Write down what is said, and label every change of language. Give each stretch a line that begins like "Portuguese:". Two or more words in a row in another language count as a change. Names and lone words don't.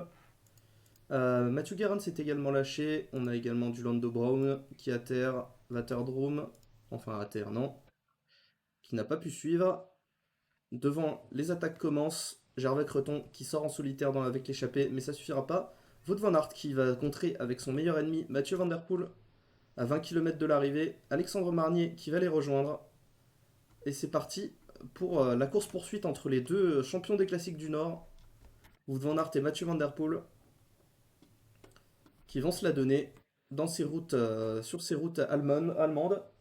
French: Mathieu Guerin s'est également lâché. On a également du Lando Brown qui est à terre, Waterdrum, enfin à terre non, qui n'a pas pu suivre. Devant, les attaques commencent. Gervais Creton qui sort en solitaire avec l'échappée, mais ça suffira pas. Wout van Aert qui va contrer avec son meilleur ennemi, Mathieu Van Der Poel, à 20 km de l'arrivée. Alexandre Marnier qui va les rejoindre. Et c'est parti pour la course-poursuite entre les deux champions des classiques du Nord, Wout van Aert et Mathieu Van Der Poel, qui vont se la donner dans ces routes, sur ces routes allemandes.